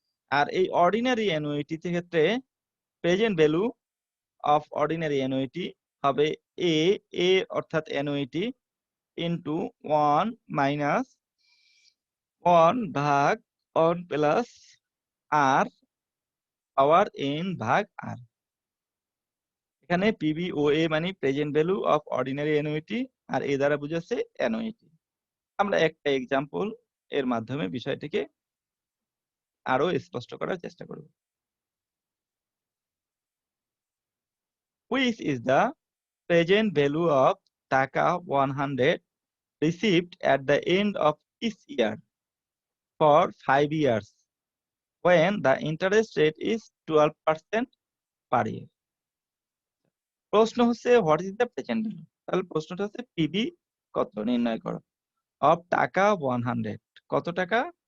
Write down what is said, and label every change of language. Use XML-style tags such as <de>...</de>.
<bn>আর এই ordinary annuity ক্ষেত্রে present value of ordinary annuity হবে এ অর্থাৎ অ্যানুইটি ইনটু 1 মাইনাস 1 ভাগ 1 প্লাস আর পাওয়ার n ভাগ r। এখানে PVOA মানে present value of ordinary annuity, আর এ দ্বারা বুঝাচ্ছে অ্যানুইটি। আমরা একটা এক্সাম্পল এর মাধ্যমে বিষয়টিকে আরো স্পষ্ট করার চেষ্টা করব।</bn> <en>Which is the present value of taka 100 received at the end of each year for 5 years when the interest rate is 12% per year?</en> <bn>প্রশ্ন হচ্ছে</bn> <en>What is the present value.</en> <bn>তাহলে প্রশ্নটা হচ্ছে পিবি কত নির্ণয় করো অফ টাকা 100, কত টাকা?</bn>